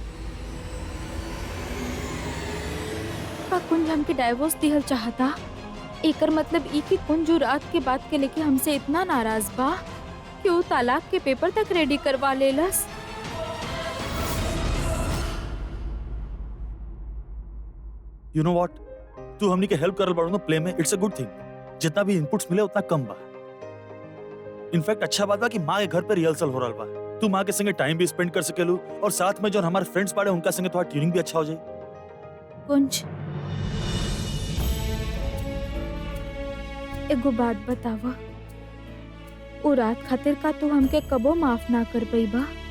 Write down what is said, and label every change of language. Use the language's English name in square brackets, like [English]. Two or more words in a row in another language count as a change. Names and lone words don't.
[Bhojpuri] का कुंज हमके डाइवोर्स दिहल चाहता? एकर मतलब ई कि कुंज रात के बात के लेके हमसे इतना नाराज बा कि वो तलाक के पेपर तक रेडी करवा लेलस। [English] You know what, [Bhojpuri] तू हमनी के हेल्प करल बाड़ू ना प्ले में, [English] It's a good thing. [Bhojpuri] जितना भी इनपुट्स मिले उतना कम बा। इनफैक्ट अच्छा बात बा कि माँ के घर पे रिहर्सल हो रहल बा। तू माँ के संगे टाइम भी स्पेंड कर सकेलू और साथ में जो हमारे फ्रेंड्स बाड़े उनका संगे थोड़ा ट्यूनिंग भी अच्छा हो जाए। कुंज, एगो बात बतावा, वो रात खातिर का तू हमके कबो माफ ना कर पाईबा?